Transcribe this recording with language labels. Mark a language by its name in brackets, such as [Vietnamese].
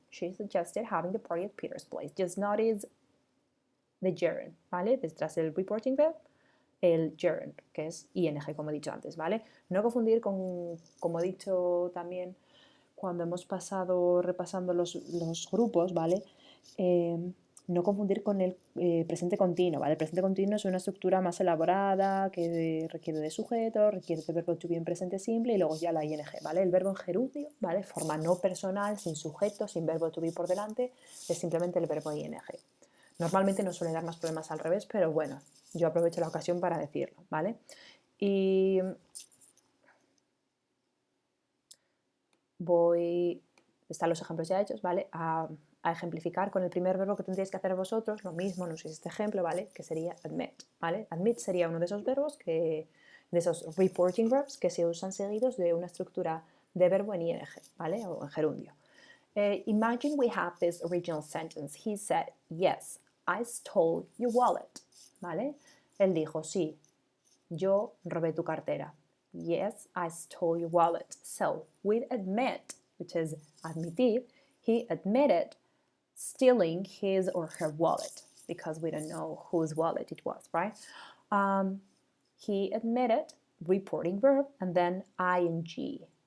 [English] She suggested having the party at Peter's place. Just notice the gerund, [Spanish] ¿vale? Detrás del reporting verb, el gerund, que es ing, como he dicho antes, ¿vale? No confundir con, como he dicho también cuando hemos pasado repasando los grupos, ¿vale? No confundir con el presente continuo, ¿vale? El presente continuo es una estructura más elaborada que requiere de sujeto, requiere de verbo to be en presente simple y luego ya la ing, ¿vale? El verbo en gerundio, ¿vale? Forma no personal, sin sujeto, sin verbo to be por delante, es simplemente el verbo ing. Normalmente no suele dar más problemas al revés, pero bueno, yo aprovecho la ocasión para decirlo, ¿vale? Y voy están los ejemplos ya hechos, ¿vale? A ejemplificar con el primer verbo que tendríais que hacer vosotros, lo mismo, no sé si este ejemplo, ¿vale? Que sería admit, ¿vale? Admit sería uno de esos verbos de esos reporting verbs que se usan seguidos de una estructura de verbo en ing, ¿vale? O en gerundio. [English] Imagine we have this original sentence. He said, yes, I stole your wallet, [Spanish] ¿vale? Él dijo, sí, yo robé tu cartera. [English] Yes, I stole your wallet. So, with admit, which is admitir, he admitted stealing his or her wallet because we don't know whose wallet it was, right? He admitted, reporting verb, and then ing.